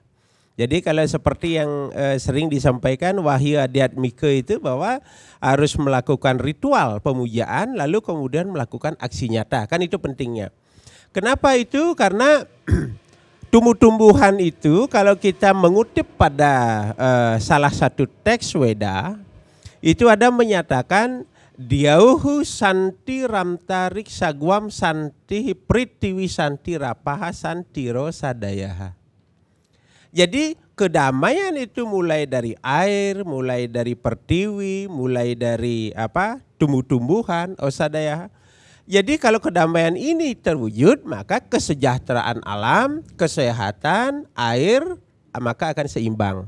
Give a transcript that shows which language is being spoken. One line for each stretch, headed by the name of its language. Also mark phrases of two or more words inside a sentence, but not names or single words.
Indonesian: Jadi kalau seperti yang sering disampaikan Wahyu Adhyatmika itu bahwa harus melakukan ritual pemujaan lalu kemudian melakukan aksi nyata. Kan itu pentingnya. Kenapa itu? Karena tumbuh-tumbuhan itu kalau kita mengutip pada salah satu teks Weda itu ada menyatakan
Sanskrit: Diauhu santi ramtarik sagwam santi pritiwi santi rapaha santiro sadayaha.
Indonesian: Jadi kedamaian itu mulai dari air, mulai dari pertiwi, mulai dari tumbuh-tumbuhan, osadaya. Jadi kalau kedamaian ini terwujud, maka kesejahteraan alam, kesehatan, air, maka akan seimbang.